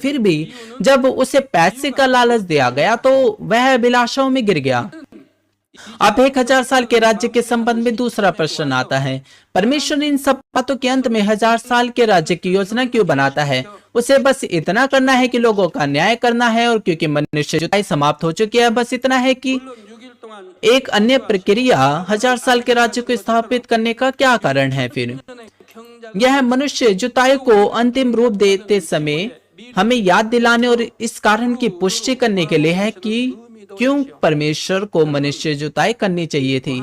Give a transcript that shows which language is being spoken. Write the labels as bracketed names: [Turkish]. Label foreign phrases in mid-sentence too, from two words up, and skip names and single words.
[Hindi] फिर भी जब उसे पैसे का लालच दिया गया तो वह अभिलाषाओं में गिर गया। अब 1000 साल के राज्य के संबंध में दूसरा प्रश्न आता है, परमेश्वर इन सब बातों के अंत में 1000 साल के राज्य की योजना क्यों बनाता है? उसे बस इतना करना है कि लोगों का न्याय करना है, और क्योंकि मनुष्य जुताई समाप्त हो चुकी है, बस इतना है कि [Korean] 물론 6일 동안 [Hindi] एक अन्य प्रक्रिया 1000 साल के राज्य को स्थापित करने का क्या कारण है? फिर [Korean] 경장 [Hindi] यह मनुष्य जुताई को अंतिम रूप देते समय हमें याद दिलाने और इस कारण की पुष्टि करने के लिए है कि क्यों परमेश्वर को मनुष्य जुताई करनी चाहिए थी?